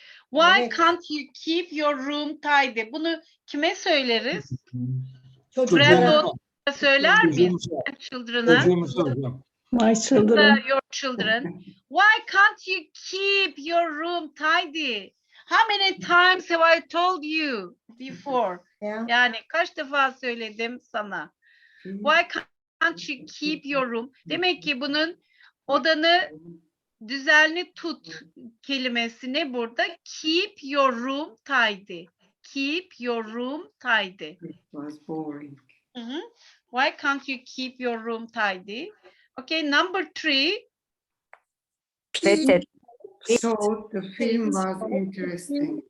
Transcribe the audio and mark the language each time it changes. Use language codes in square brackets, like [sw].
[en] Why can't you keep your room tidy? [tr] Bunu kime söyleriz? Çocuklara söyler miyiz? [en] Children'a. My children. Your children. Why can't you keep your room tidy? How many times have I told you before? [tr] Yani kaç defa söyledim sana? [en] Why can't you keep your room? [tr] Demek ki bunun odanı düzenli tut kelimesini burada [en] keep your room tidy. Keep your room tidy. It was boring. Why can't you keep your room tidy? Okay, number 3. So the film was interesting,